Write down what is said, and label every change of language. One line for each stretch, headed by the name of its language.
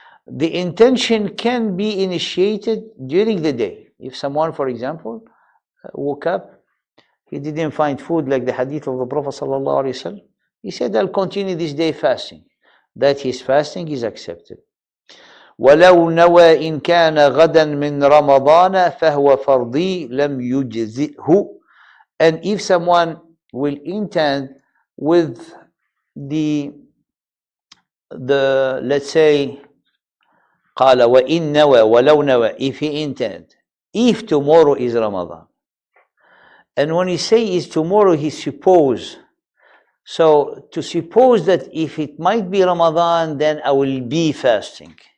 English: The intention can be initiated during the day. If someone, for example, woke up, he didn't find food, like the hadith of the Prophet sallallahu alaihi wasallam, he said, I'll continue this day fasting. That his fasting is accepted.
Arabic: ولو نوى إن كان غدا من رمضان فهو فرضي لم يجزئه.
English: And if someone will intend with the let's say
Arabic: قال وإن نوى ولو نوى,
English: if he intend, if tomorrow is Ramadan. And when he say is tomorrow, he suppose. So to suppose that if it might be Ramadan, then I will be fasting.